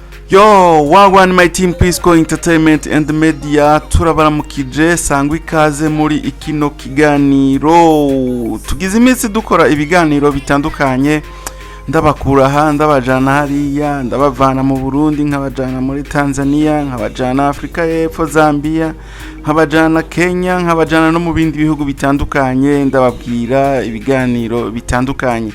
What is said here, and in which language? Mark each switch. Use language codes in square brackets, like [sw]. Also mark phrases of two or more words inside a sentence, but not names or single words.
[en] Yo, wagwan my team [rn] Pisco Entertainment and the Media turabaramukije sangwa ikaze muri ikino kiganiro. Tugize iminsi dukora ibiganiro bitandukanye, ndabakura aha ndabajana hariya, ndabavana mu Burundi nkabajana muri Tanzania, nkabajana Afrika y'Epfo, Zambia, nkabajana Kenya, nkabajana no mu bindi bihugu bitandukanye, ndababwira ibiganiro bitandukanye.